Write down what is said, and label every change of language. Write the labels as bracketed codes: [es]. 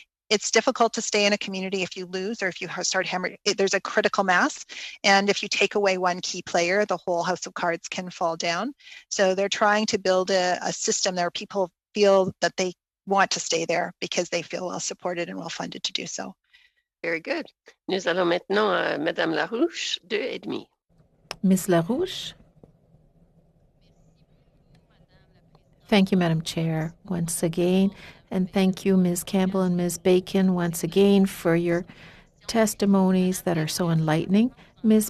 [en] it's difficult to stay in a community if you lose or if you start hemorrhaging. There's a critical mass, and if you take away one key player, the whole house of cards can fall down. So they're trying to build a system where people feel that they want to stay there because they feel well supported and well funded to do so. Very good. [fr] Nous allons maintenant à Madame Larouche, 2,5. [en] Ms. Larouche. Thank you, Madam Chair, once again. And thank you, Ms. Campbell and Ms. Bacon, once again for your testimonies that are so enlightening. Ms.